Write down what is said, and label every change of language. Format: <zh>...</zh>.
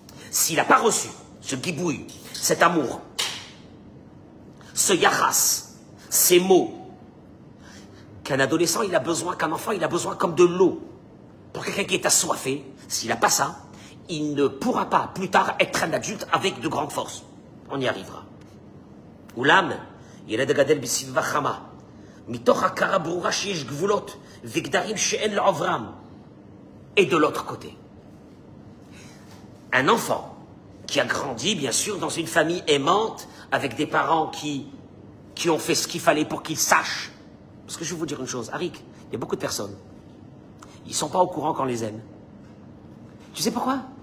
<fr>S'il n'a pas reçu ce gibouille, cet amour, ce yachas, ces mots, qu'un adolescent il a besoin, qu'un enfant il a besoin comme de l'eau. Pour quelqu'un qui est assoiffé, s'il n'a pas ça, il ne pourra pas plus tard être un adulte avec de grandes forces. On y arrivera.</fr> <he>Oulam, ילד הגדל בסביבה חמה, מתוך הכרה ברורה שיש גבולות וגדרים שאין לעוברם.</he> <fr>Et de l'autre côté, un enfant qui a grandi, bien sûr, dans une famille aimante, avec des parents qui qui ont fait ce qu'il fallait pour qu'ils sachent. Parce que je vais vous dire une chose, Arik, il y a beaucoup de personnes, ils ne sont pas au courant qu'on les aime. Tu sais pourquoi?</fr>